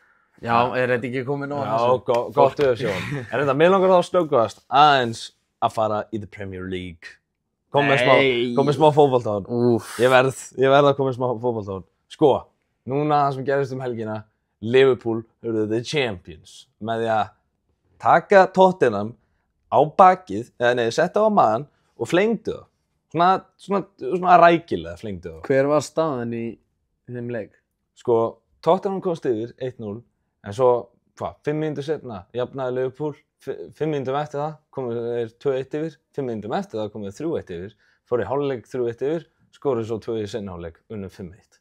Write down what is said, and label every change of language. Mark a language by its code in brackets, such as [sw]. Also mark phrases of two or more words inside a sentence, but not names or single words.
[is] Já, þetta ekki komið nóg? Já, gott UFC. Þetta, mér langar þá að snöggvast aðeins að fara í the Premier League. Kom með smá fótbolta á hann. Ég verð að koma með smá fótbolta á hann. Sko, núna það sem gerist helgina, Liverpool urðu [en] the champions [is] með því að taka Tottenham á bakið, setta á maðan og flengdu það. Svona rækilega flengdu það. Hver var staðan í þeim leik? Sko, Tottenham komst yfir 1-0. En svo, 5 mínútur seinna jafnaði Liverpool, 5 mínútum eftir það komu þeir 2-1 yfir, 5 mínútum eftir það komu þeir 3-1 yfir, fóru í hálfleik 3-1 yfir, skoruðu svo 2 í seinni hálfleik, unnu 5-1.